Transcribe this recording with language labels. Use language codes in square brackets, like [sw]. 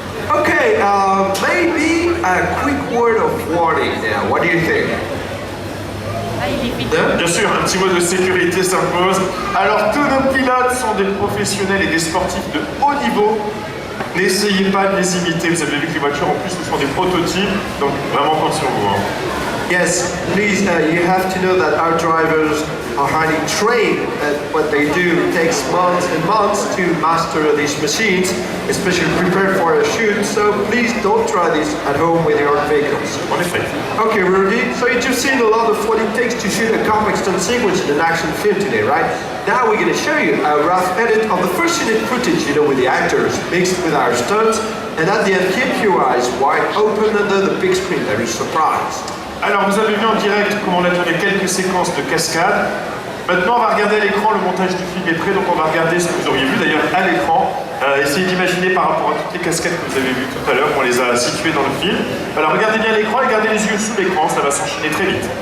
[en] Okay, maybe a quick word of warning now. What do you think? [fr] Bien sûr, un petit mot de sécurité s'impose. Alors, tous nos pilotes sont des professionnels et des sportifs de haut niveau. N'essayez pas de les imiter. Vous avez vu que les voitures, en plus, ce sont des prototypes. Donc, vraiment, compte sur vous. Hein. [en] Yes, please, you have to know that our drivers are highly trained at what they do. It takes months and months to master these machines, especially prepared for a shoot, so please don't try this at home with your vehicles. [fr] En effet. [en] Okay, we're ready. So you've just seen a lot of what it takes to shoot a complex stunt sequence in an action film today, right? Now we're going to show you a rough edit of the first unit footage, with the actors, mixed with our stunts, and at the end, keep your eyes wide open under the big screen. There is surprise. [fr] Alors, vous avez vu en direct comment on a tourné quelques séquences de cascades. Maintenant, on va regarder à l'écran, le montage du film est prêt, donc on va regarder ce que vous auriez vu d'ailleurs à l'écran. Essayez d'imaginer par rapport à toutes les cascades que vous avez vues tout à l'heure, on les a situées dans le film. Alors, regardez bien l'écran et gardez les yeux sous l'écran, ça va s'enchaîner très vite.